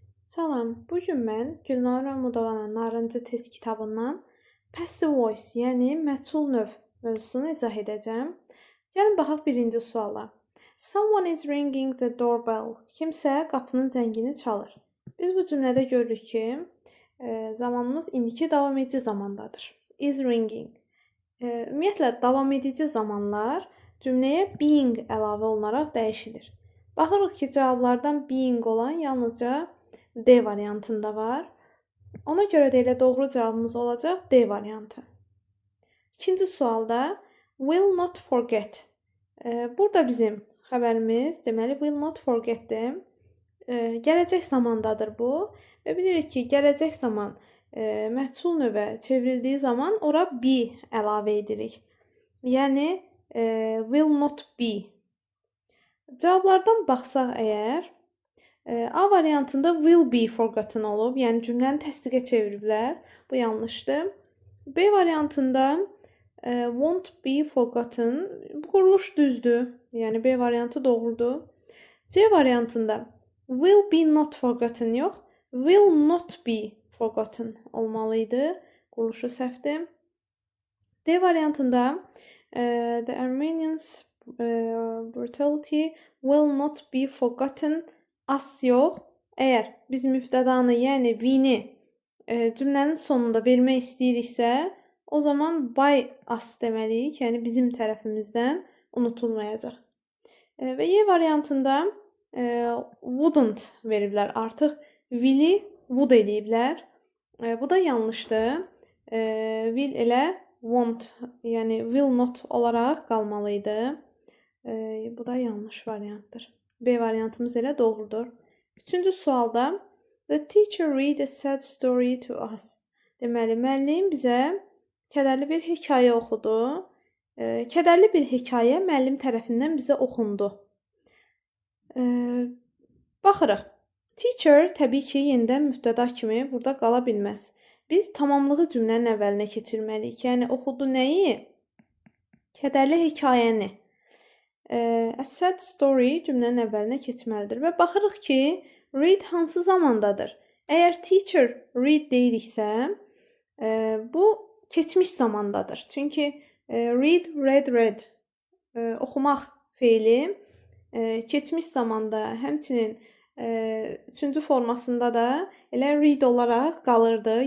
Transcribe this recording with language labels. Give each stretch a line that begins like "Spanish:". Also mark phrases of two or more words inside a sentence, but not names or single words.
Azerbaijani: Salam, bugün mən Gülnar Ramudovanın Narıncı test kitabından
English: passive voice,
Azerbaijani: yəni məchul növ mövzusunu izah edəcəm. Gəlin baxaq birinci suala.
English: Someone is ringing the doorbell.
Azerbaijani: Kimsə qapının zəngini çalır. Biz bu cümlədə görürük ki, zamanımız indiki davam edici zamandadır.
English: Is ringing.
Azerbaijani: Ümumiyyətlə, davam edici zamanlar cümləyə being əlavə olunaraq dəyişilir. Baxırıq ki, cavablardan being olan yalnızca D variantında var. Ona görə də elə doğru cavabımız olacaq D variantı. İkinci sualda
English: will not forget.
Azerbaijani: Burada bizim xəbərimiz deməli
English: will not forget-
Azerbaijani: dir. Gələcək zamandadır bu və bilirik ki, gələcək zaman məchul növə çevrildiyi zaman ora be əlavə edirik. Yəni
English: will not be.
Azerbaijani: Cavablardan baxsaq əgər A variantında
English: will be forgotten
Azerbaijani: olub, yəni cümləni təsdiqə çeviriblər. Bu yanlışdır. B variantında
English: won't be forgotten.
Azerbaijani: Bu quruluş düzdür. Yəni B variantı doğrudur. C variantında
English: will be not forgotten
Azerbaijani: yox,
English: will not be forgotten
Azerbaijani: olmalıydı. Quruluşu səhvdir. D variantında
English: the Armenians brutality will not be forgotten as
Azerbaijani: yox. Əgər biz mübtədanı, yəni we-ni cümlənin sonunda vermək istəyiriksə, o zaman
English: by as
Azerbaijani: deməliyik, yəni bizim tərəfimizdən unutulmayacaq. Və Y variantında wouldn't veriblər. Artıq will-i would eləyiblər. Bu da yanlışdır. Will elə won't, yəni
English: will not
Azerbaijani: olaraq qalmalıydı. Bu da yanlış variantdır. B variantımız elə doğrudur. Üçüncü sualda
English: the teacher read a sad story to us.
Azerbaijani: Deməli, müəllim bizə kədərli bir hekayə oxudu. Kədərli bir hekayə müəllim tərəfindən bizə oxundu. Baxırıq. Teacher təbii ki, yenidən mübtəda kimi burada qala bilməz. Biz tamamlığı cümlənin əvvəlinə keçirməliyik. Yəni, oxudu nəyi? Kədərli hekayəni.
English: A sad story
Azerbaijani: cümlənin əvvəlinə keçməlidir. Və baxırıq ki, read hansı zamandadır? Əgər
English: teacher read
Azerbaijani: deyiriksə, bu keçmiş zamandadır. Çünki read, read oxumaq feili keçmiş zamanda, həmçinin üçüncü formasında da elə read olaraq qalırdı.